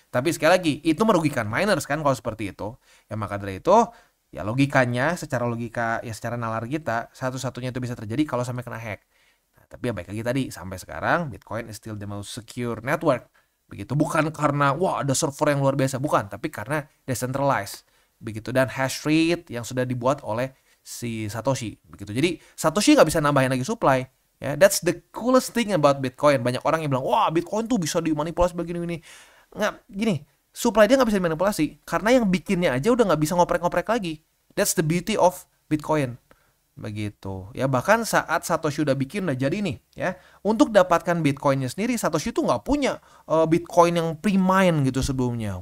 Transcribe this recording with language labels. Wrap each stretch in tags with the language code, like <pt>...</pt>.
<id>Tapi sekali lagi, itu merugikan miners kan kalau seperti itu. Ya maka dari itu, ya logikanya, secara logika, ya secara nalar kita, satu-satunya itu bisa terjadi kalau sampai kena hack. Nah, tapi ya baik lagi tadi, sampai sekarang</id> <en>Bitcoin is still the most secure network.</en> <id>Begitu, bukan karena, wah ada server yang luar biasa, bukan. Tapi karena decentralized. Begitu, dan hash rate yang sudah dibuat oleh si Satoshi. Begitu, jadi Satoshi nggak bisa nambahin lagi supply.</id> <en>Ya, that's the coolest thing about Bitcoin.</en> <id>Banyak orang yang bilang, wah Bitcoin tuh bisa dimanipulasi begini-gini. Nggak, gini, supply dia nggak bisa dimanipulasi. Karena yang bikinnya aja udah nggak bisa ngoprek-ngoprek lagi.</id> <en>That's the beauty of Bitcoin.</en> <id>Begitu. Ya, bahkan saat Satoshi udah bikin, udah jadi nih. Ya, untuk dapatkan Bitcoinnya sendiri, Satoshi tuh nggak punya Bitcoin yang pre-mine gitu sebelumnya.</id>